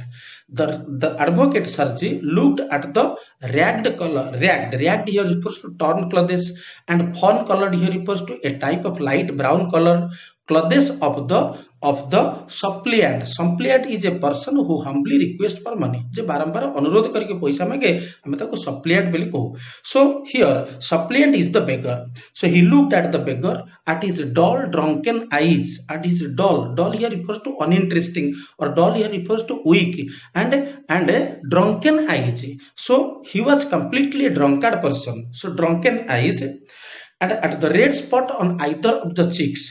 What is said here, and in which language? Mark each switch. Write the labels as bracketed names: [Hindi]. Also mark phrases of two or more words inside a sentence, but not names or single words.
[English] The advocate Sergi looked at the ragged here refers to torn clothes, and fawn colored here refers to a type of light brown color clothes of the suppliant. Suppliant is a person who humbly request for money. [Odia] ଯେ ବାରମ୍ବାର ଅନୁରୋଧ କରିକି ପଇସା ମାଗେ ଆମେ ତାକୁ suppliant ବୋଲି କହୁ. [English] So here suppliant is the beggar. So he looked at the beggar at his dull drunken eyes. At his dull here refers to uninteresting, or dull here refers to weak, and drunken eyes. So he was completely a drunkard person. So drunken eyes, and at the red spot on either of the cheeks.